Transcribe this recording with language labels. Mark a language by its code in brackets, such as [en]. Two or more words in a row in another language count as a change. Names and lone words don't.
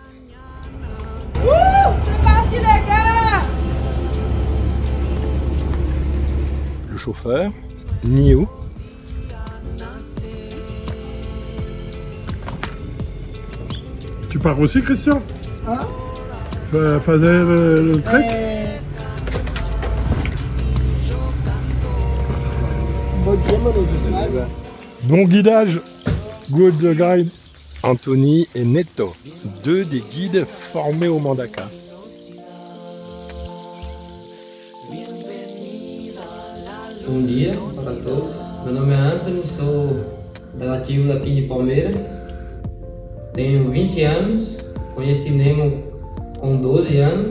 [fr] C'est parti les gars! Le chauffeur, Nio. Tu pars aussi, Christian? Hein? Faisais le trek? [pt] Bom dia, mano. [fr] Bon guidage. [en] Good guide. [fr] Anthony et Neto, deux des guides formés au Mandaka. [pt] Bom dia para todos. Meu nome é Anthony, sou nativo daqui de Palmeiras. Tenho 20 anos, conheci Nemo com 12 anos.